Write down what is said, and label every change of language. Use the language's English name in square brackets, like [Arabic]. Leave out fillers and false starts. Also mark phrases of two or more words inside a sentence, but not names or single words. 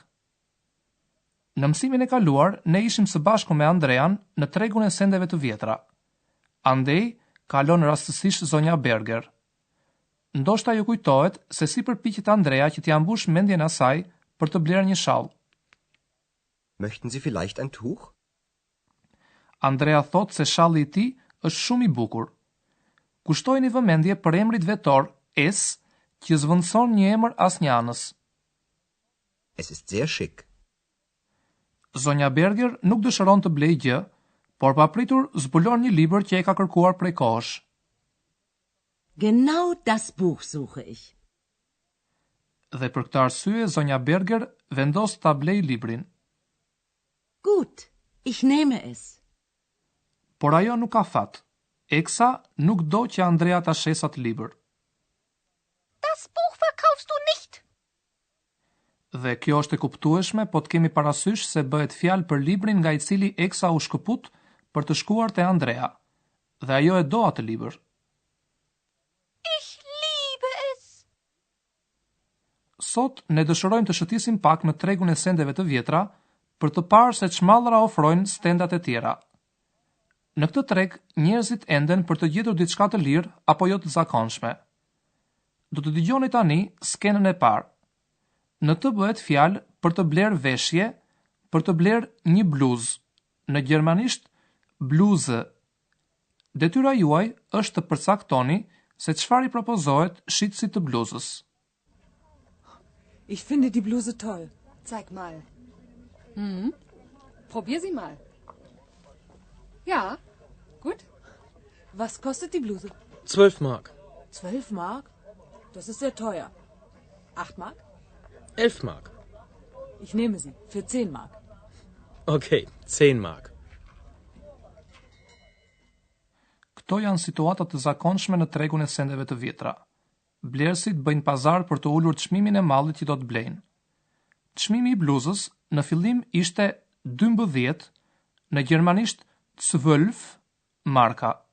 [Albanian] Në mësimin e kaluar ne ishim së bashku me Andrean në tregun e sendeve të vjetra. Andej kalon rastësisht zonja Berger. Ndoshta ju kujtohet se si përpiqet Andrea që t'i ambush mendjen asaj për të bler një shall. [German] Möchten Sie vielleicht ein Tuch? [Albanian] Andrea thot se shalli i tij është shumë i bukur. Kushtojini vëmendje për emrit vetor es, që zvendëson një emër asnjëanës. [German] Es ist sehr schick. [Albanian] Zonja Berger nuk dëshiron të blejë gjë, por papritur zbulon një libër që e ka kërkuar prej kohësh. [German] Genau das Buch suche ich. [Albanian] Dhe për këtë arsye zonja Berger vendos ta blejë librin. [German] Gut, ich nehme es. [Albanian] Por ajo nuk ka fat. Eksa nuk do që Andrea ta shesë atë libër. [German] Das Buch verkaufst du nicht. [Albanian] Dhe kjo është e kuptueshme, po të kemi parasysh se bëhet fjalë për librin nga i cili Eksa u shkëput për të shkuar te Andrea. Dhe ajo e do atë libër. [German] Ich liebe es. [Albanian] Sot ne dëshirojmë të shëtisim pak në tregun e sendeve të vjetra për të parë se çmallra ofrojnë stendat e tjera. Në këtë treg, njerëzit enden për të gjetur diçka të lirë apo jo të zakonshme. Do të dëgjoni tani skenën e parë. Në të bëhet fjalë për të bler veshje, për të bler një bluzë. Në gjermanisht bluse. Detyra juaj është të përcaktoni se çfarë i propozohet shitësit të bluzës. [German] Ich finde die Bluse toll. Zeig mal. Probier sie mal. Ja, gut. Was kostet die Bluse? 12 Mark. 12 Mark? Das ist sehr teuer. 8 Mark? 11 Mark. Ich nehme sie für 10 Mark. Okay, 10 Mark. [Albanian] Këto janë situata të zakonshme në tregun e sendeve të vjetra. Blerësit bëjnë pazar për të ulur çmimin e mallit që do të blejnë. Çmimi i bluzës në fillim ishte 12, në gjermanisht 12 marka.